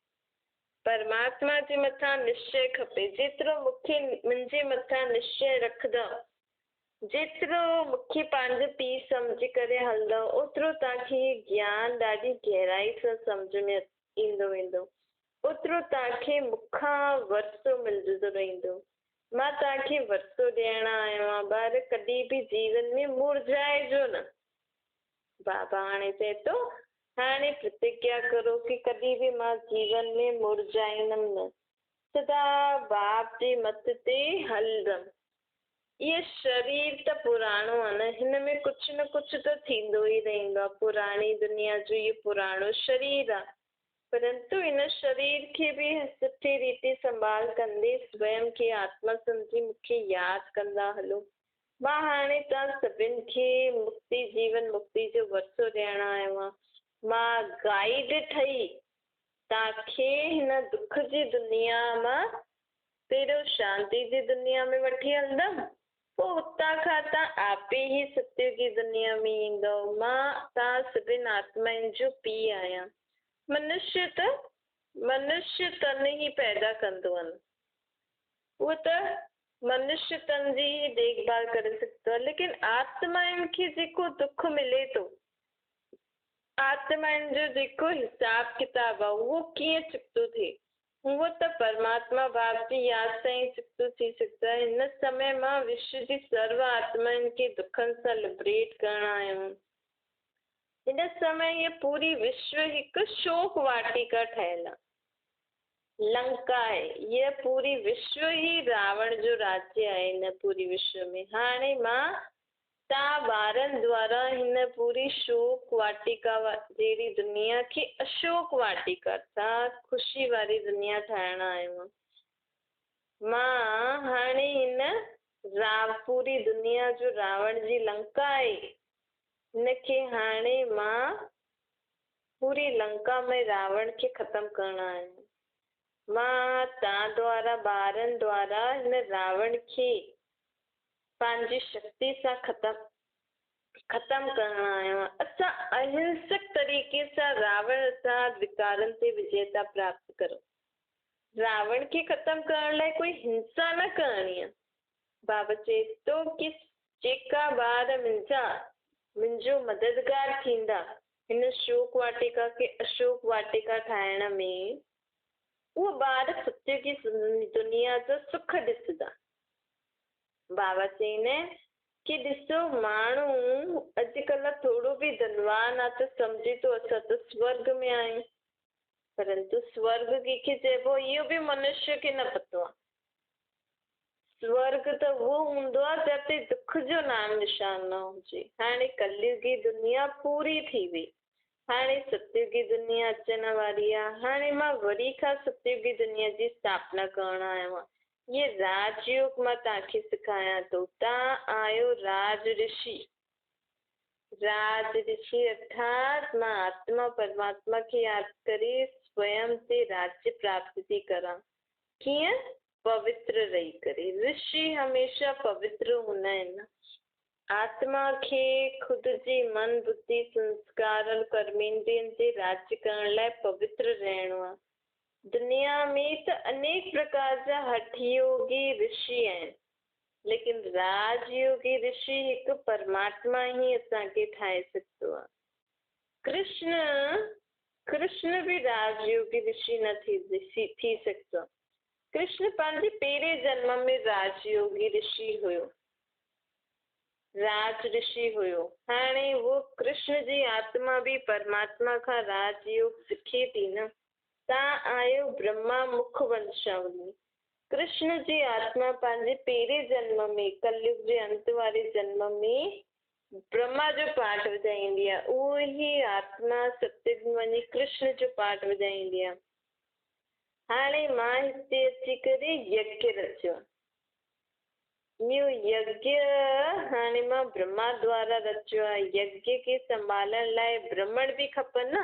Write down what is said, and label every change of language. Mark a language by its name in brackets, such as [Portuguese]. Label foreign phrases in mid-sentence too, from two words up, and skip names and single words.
[Sindhi] परमात्मा जे मथां निश्चय खपे। जेतिरो मूंखे मुंहिंजे मथां निश्चय रखंदव, जेतिरो मूंखे पंहिंजो पीउ सम्झी करे हलंदव, ओतिरो तव्हांखे ज्ञान ॾाढी गहराई सां सम्झ में ईंदो वेंदो। ओतिरो तव्हांखे मूंखां वरसो मिलंदो रहंदो। मां तव्हांखे वरसो ॾियण आयो आहियां। ॿार कॾहिं बि जीवन में मुरझाइजो न। बाबा हाणे चए थो हाणे प्रतिज्ञा करो कि कॾहिं बि मां जीवन में मुरझाईंदमि न। सदा बाप जे मत ते हलंदमि। इहो शरीर त पुराणो आहे न, हिन में कुझु न कुझु त थींदो ई रहंदो आहे। पुराणी दुनिया जो इहो पुराणो शरीर आहे, परंतु इन शरीर खे बि सुठी रीति संभाल कंदे स्वयं खे आत्मा सम्झी मूंखे यादि कंदा हलो। मां हाणे तव्हां सभिनि खे मुक्ति जीवन मुक्ति जो वरसो ॾियण आयो आहियां। मां गाइड ठही तव्हांखे हिन दुख जी दुनिया मां पहिरियों शांति जी दुनिया में वठी हलंदमि, पोइ हुतां खां तव्हां आपे ई [Hindi] सत्य की [Sindhi] दुनिया में ईंदव। मां तव्हां सभिनि आत्माउनि जो पीउ आहियां। मनुष्य तन ही पैदा कंदो आहिनि, उहो त मनुष्य तन जी ही देखभाल करे सघंदो आहे, लेकिन आत्माउनि खे जेको दुख मिले थो, आत्माउनि जो जेको हिसाब किताब आहे उहो कीअं चुकतो थिए, उहो त परमात्मा भाव जी यादि सां ई चुकतो थी सघंदो आहे। हिन समय मां विश्व जी सर्व आत्माउनि खे दुखनि सां लिबरेट करण आयो। हिन समय ये पूरी विश्व हिकु शोक वाटिका ठहियल आहे, लंका आहे, ये पूरी विश्व ही रावण जो राज्य आहे। हिन पूरी विश्व में हाणे मां तव्हां ॿारनि द्वारा हिन पूरी शोक वाटिका जहिड़ी दुनिया खे अशोक वाटिका सां ख़ुशी वारी दुनिया ठाहिण आयो। मां हाणे हिन पूरी दुनिया जो रावण जी लंका आहे, हिनखे हाणे मां पूरी लंका में रावण खे ख़तम करण आयो। मां तव्हां द्वारा ॿारनि द्वारा हिन रावण खे पंहिंजी शक्ति सां ख़तम करण आयो। असां अहिंसक तरीक़े सां रावण सां विकारनि ते विजेता प्राप्त करो। रावण खे ख़तम करण लाइ कोई हिंसा न करणी आहे। बाबा चए थो कि जेका ॿार मुंहिंजो मददगार थींदा हिन शोक वाटिका खे अशोक वाटिका ठाहिण में, उहो ॿार [Hindi] सत्य की [Sindhi] दुनिया जो सुख ॾिसंदा। बाबा चईनि कि ॾिसो, माण्हू अॼुकल्ह थोरो बि धनवान आहे त सम्झे थो असां त स्वर्ग में आहियूं, परंतु स्वर्ग कंहिंखे चइबो इहो बि मनुष्य खे न पतो आहे। स्वर्ग त उहो हूंदो आहे जिते दुख जो नाम निशान न हुजे। हाणे कलयुगी दुनिया पूरी थी वई, हाणे सतयुगी दुनिया अचण वारी आहे। हाणे मां वरी खां सतयुगी दुनिया जी स्थापना करण आयो आहियां। ये राजयोग मां तव्हांखे सिखायां थो। तव्हां आहियो राज ऋषि। राज ऋषि अर्थात मां आत्मा परमात्मा खे यादि करे स्वयं ते राज्य प्राप्त थी करा। कीअं? पवित्र रही करे। ऋषि हमेशा पवित्र हूंदा आहिनि। आत्मा खे खुद जी मन बुद्धि संस्कार और कर्मेंद्रियनि ते राज्य करण लाइ पवित्र रहणो आहे। दुनिया में त अनेक प्रकार जा हठयोगी ऋषि आहिनि, लेकिन राजयोगी ऋषि हिकु परमात्मा ही असांखे ठाहे सघंदो आहे। कृष्ण भी राजयोगी ऋषि न थी सघंदो। कृष्ण पंहिंजे पहिरें जन्म में राजयोगी ऋषि हुयो, राज ऋषि हुयो। हाणे वो कृष्ण जी आत्मा भी परमात्मा खां राजयोग सिखे थी न। तव्हां आहियो ब्रह्मा मुख वंशावली। कृष्ण जी आत्मा पंहिंजे पहिरें जन्म में कलयुग जे अंत वारे जन्म में ब्रह्मा जो पाठ वॼाईंदी आहे। उहो ही आत्मा सत्युग में वञी कृष्ण जो पाठ वॼाईंदी आहे। हाणे मां हिते अची करे यज्ञ रचियो। इहो यज्ञ हाणे मां ब्रह्मा द्वारा रचियो आहे। यज्ञ खे संभालण लाइ ब्राह्मण बि खपनि न।